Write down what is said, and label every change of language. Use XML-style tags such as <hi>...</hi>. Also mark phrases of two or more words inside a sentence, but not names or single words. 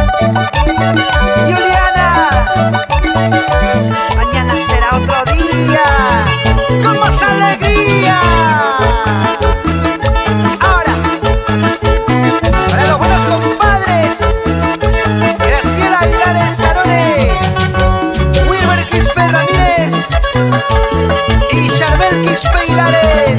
<es>Juliana, mañana será otro día con más alegría. Ahora, para los buenos compadres, Graciela Aguilar Sarone, Wilber Quispe Ramírez y Charbel Quispe Hilares.</es>